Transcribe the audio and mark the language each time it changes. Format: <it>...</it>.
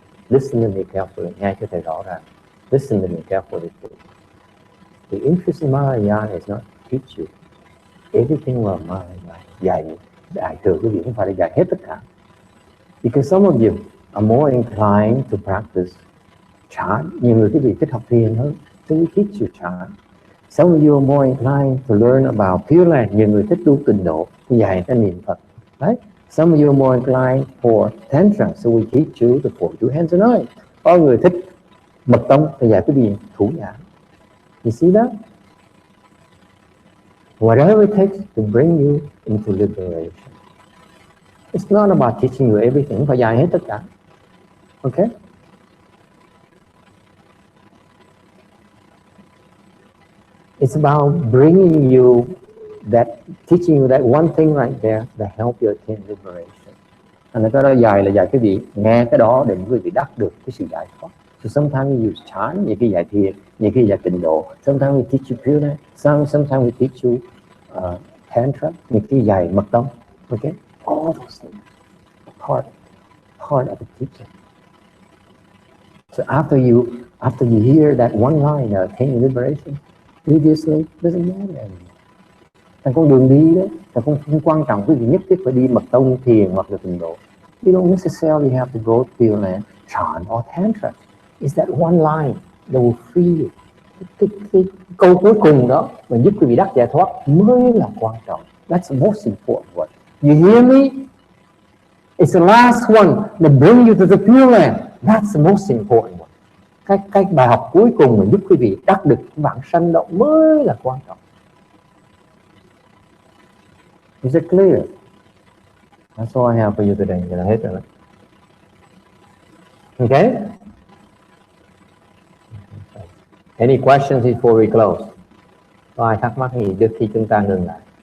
<en>Listen to me carefully.</en> <vi>Nghe cho thầy rõ ràng.</vi> <en>Listen to me carefully. The interest in Mahayana is not to teach you everything about Mahayana.</en> <vi>Dạy đại thừa quý vị không phải là dạy hết tất cả.</vi> <en>Because some of you are more inclined to practice chant.</en> <vi>Nhiều người quý vị thích học thiền hơn.</vi> <en>So we teach you chant. Some of you are more inclined to learn about Pure Land.</en> <vi>Nhiều người thích tu tịnh độ, dạy ta niệm Phật.</vi> <en>Right? Some of you are more inclined for Tantra, so we teach you the 42 hands and eyes.</en> <vi>Có người thích mật tông, thì dạy cái gì? Thủ nhãn.</vi> <en>You see that? Whatever it takes to bring you into liberation. It's not about teaching you everything,</en> <vi>không phải dạy hết tất cả.</vi> <en>Okay? It's about bringing you that, teaching you that one thing right there that help you attain liberation.</en> <vi>Anh cái đó dài là dạy cái gì? Nghe cái đó để quý vị đắc được cái sự giải thoát.</vi> <en>So sometimes we use chant,</en> <vi>nhiều khi dạy thiền, nhiều khi dạy tịnh độ.</vi> <en>Sometimes we teach you pure, sometimes we teach you tantra,</en> <vi>nhiều khi dạy mật tông.</vi> <en>Okay, all those things part of the teaching. So after you hear that one line, attain liberation, previously doesn't matter anymore.</en> <vi>Thành con đường đi đấy, thành không quan trọng cái gì nhất thiết phải đi mật tông, thiền hoặc là tịnh độ.</vi> <en>You don't necessarily have to go to chant or tantra. It's that one line that will free you.</en> <vi>Cái câu cuối cùng đó mà giúp quý vị đắc giải thoát mới là quan trọng.</vi> <en>That's the most important one. You hear me? It's the last one that brings you to the Pure Land. That's the most important one.</en> <vi>Cái bài học cuối cùng mà giúp quý vị đắc được vãng sanh đó mới là quan trọng.</vi> <en>Is it clear? That's all I have for you today.</en> <vi>Vậy là hết rồi.</vi> <en>Okay? Any questions before we close?</en> <vi>Có ai thắc mắc gì trước khi chúng ta ngừng lại?</vi>